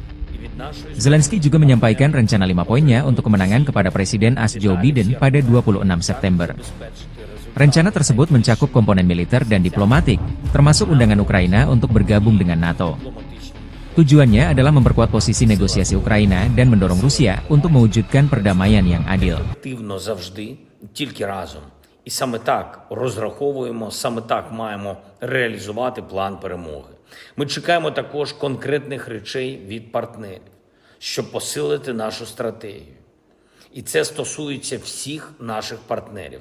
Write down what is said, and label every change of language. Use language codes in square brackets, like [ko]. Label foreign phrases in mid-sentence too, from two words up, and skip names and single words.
[id] Zelensky juga menyampaikan rencana 5 poinnya untuk kemenangan kepada Presiden AS Joe Biden pada 26 September. Rencana tersebut mencakup komponen militer dan diplomatik, termasuk undangan Ukraina untuk bergabung dengan NATO. Tujuannya adalah memperkuat posisi negosiasi Ukraina dan mendorong Rusia untuk mewujudkan perdamaian yang adil. [uk] І саме так розраховуємо, саме так маємо реалізувати план перемоги. Ми чекаємо також конкретних речей від партнерів, щоб посилити нашу стратегію. І це стосується всіх наших партнерів.